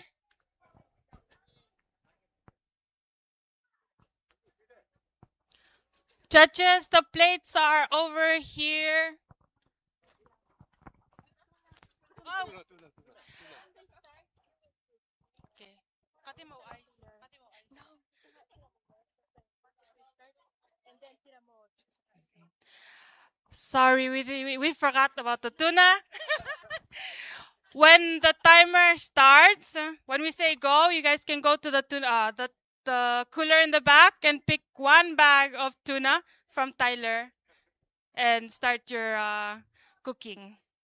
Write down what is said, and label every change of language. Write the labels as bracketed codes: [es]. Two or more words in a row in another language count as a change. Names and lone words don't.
[en] Judges, the plates are over here. Oh. Okay. Kati mo ice. Kati mo ice. Sorry, we forgot about the tuna. When the timer starts, when we say go, you guys can go to the tuna, the cooler in the back and pick 1 bag of tuna from Tyler and start your cooking.